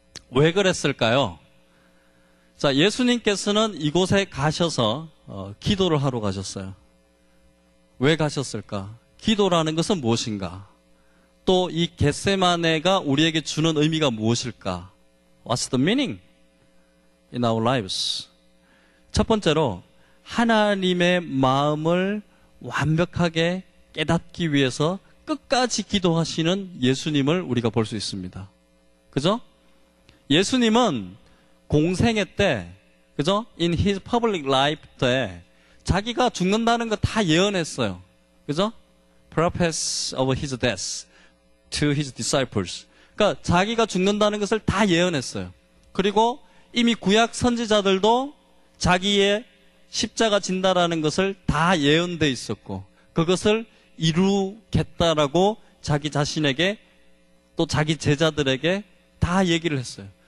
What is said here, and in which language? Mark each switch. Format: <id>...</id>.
<ko>왜 그랬을까요? 자, 예수님께서는 이곳에 가셔서 기도를 하러 가셨어요. 왜 가셨을까? 기도라는 것은 무엇인가? 또 이 겟세마네가 우리에게 주는 의미가 무엇일까?</ko> <en>What's the meaning in our lives?</en> <ko>첫 번째로 하나님의 마음을 완벽하게 깨닫기 위해서 끝까지 기도하시는 예수님을 우리가 볼 수 있습니다. 그죠? 예수님은 공생애 때, 그죠?</ko> <en>In his public life</en> <ko>때 자기가 죽는다는 거 다 예언했어요. 그죠?</ko> <en>Prophets of his death to his disciples.</en> <ko>그러니까 자기가 죽는다는 것을 다 예언했어요. 그리고 이미 구약 선지자들도 자기의 십자가 진다라는 것을 다 예언돼 있었고 그것을 이루겠다라고 자기 자신에게 또 자기 제자들에게 다 얘기를 했어요.</ko>